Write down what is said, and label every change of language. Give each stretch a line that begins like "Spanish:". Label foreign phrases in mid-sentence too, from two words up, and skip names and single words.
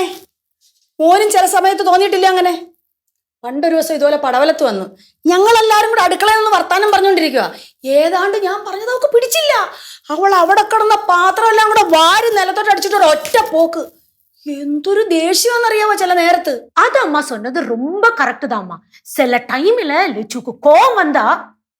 Malayalam: മോനും ചില സമയത്ത് തോന്നിയിട്ടില്ല അങ്ങനെ? പണ്ടൊരു ദിവസം ഇതുപോലെ പടവലത്ത് വന്നു, ഞങ്ങളെല്ലാരും കൂടെ അടുക്കളയിൽ നിന്ന് വർത്താനം പറഞ്ഞുകൊണ്ടിരിക്കുക. ഏതാണ്ട് ഞാൻ പറഞ്ഞത് അവൾക്ക് പിടിച്ചില്ല. അവൾ അവിടെ കിടന്ന പാത്രം എല്ലാം കൂടെ വാരി നിലത്തോട്ട് അടിച്ചിട്ട് ഒറ്റ പോക്ക്. എന്തൊരു ദേഷ്യമെന്നറിയാവോ ചില നേരത്ത്.
Tamil: அது அம்மா சொன்னது ரொம்ப கரெக்ட் தான்மா. சில டைம்ல லெச்சுக்கு கோவம் வந்தா